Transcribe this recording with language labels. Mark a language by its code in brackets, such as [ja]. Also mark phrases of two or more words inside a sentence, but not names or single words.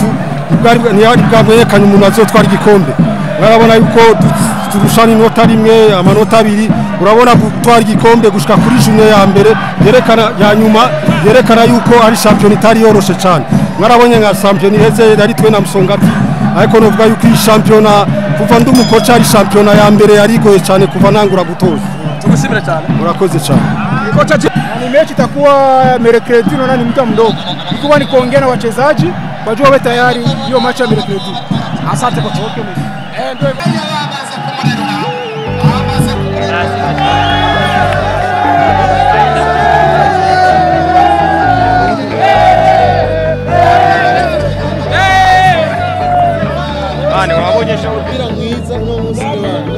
[rn] ntiyari bwamenyekanye umuntu azotwara igikombe warabona yuko turushana inota rimwe amanota abiri urabona gutwara igikombe gushika kuri journée ya mbere yerekana ya nyuma yerekana yuko ari championnat itari yoroshe cyane mwarabonye nka championnat iheze yari twe na Musongati ariko novuga yuko iyi championnat kuva ndumukoca ari championnat ya mbere yarigoye cyane kuva nangura gutoza. Tukushimira cyane. Murakoze cyane. [sw] Kocha, ni mechi itakuwa Mercredi na ni muda mdogo. Ikuwa ni kuongea na wachezaji wajua wawe tayari hiyo mechi ya Mercredi. Asante kocha. Ani wabonyesha mpira mwiza no musima.